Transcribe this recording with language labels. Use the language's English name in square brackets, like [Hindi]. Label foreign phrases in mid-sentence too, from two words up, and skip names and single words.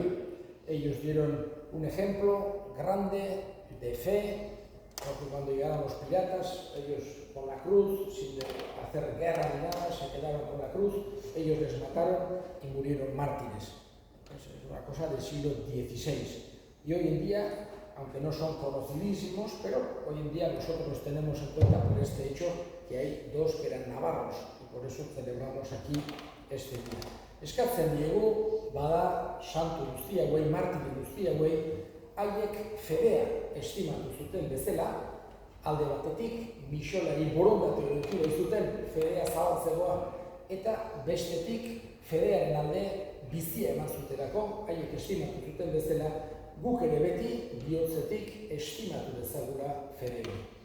[Spanish] Ellos dieron un ejemplo grande de fe, porque cuando llegaron los piratas, ellos con la cruz, sin hacer guerra ni nada, se quedaron con la cruz, ellos les mataron y murieron mártires. Es una cosa del siglo XVI. Y hoy en día, aunque no son conocidísimos, pero hoy en día nosotros los tenemos en cuenta por este hecho, que hay 2 que eran navarros, y por eso celebramos aquí este día. [Basque] Eskatzen diegu, bada santu guztia hauei, martiri guztia hauei, haiek fedea estimatu zuten bezala, alde batetik, misolari borondate eduki zuten fedea zabaltzegoa, eta bestetik fedearen alde bizia eman zuterako, haiek estimatu zuten bezala, guk ere beti bihotzetik estimatu dezagula fedea.